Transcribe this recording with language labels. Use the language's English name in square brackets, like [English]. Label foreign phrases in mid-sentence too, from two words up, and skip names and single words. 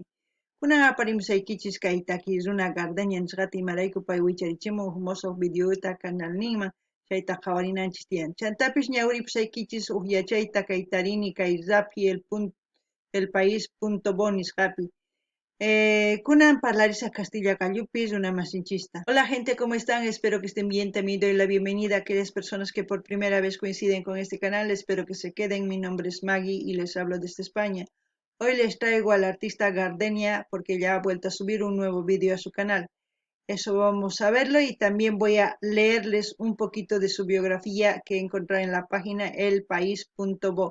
[Quechua] Kunan aparimusaykichis kay taki runa Gardenia nisqata imarayku pay wicharichimun musuq videota canalninman chayta qhawarinanchis tiyan. Chantapish ñawripusaykichis yachayta kay tarini kay elpaís.bo nisqapi. Kunan parlarisaq Castilla Callupis, una masinchista. [Spanish] Hola gente, ¿cómo están? Espero que estén bien. También doy la bienvenida a aquellas personas que por primera vez coinciden con este canal. Espero que se queden. Mi nombre es Maggie y les hablo desde España. Hoy les traigo al artista Gardenia porque ya ha vuelto a subir un nuevo vídeo a su canal. Eso vamos a verlo y también voy a leerles un poquito de su biografía que encontré en la página elpaís.bo.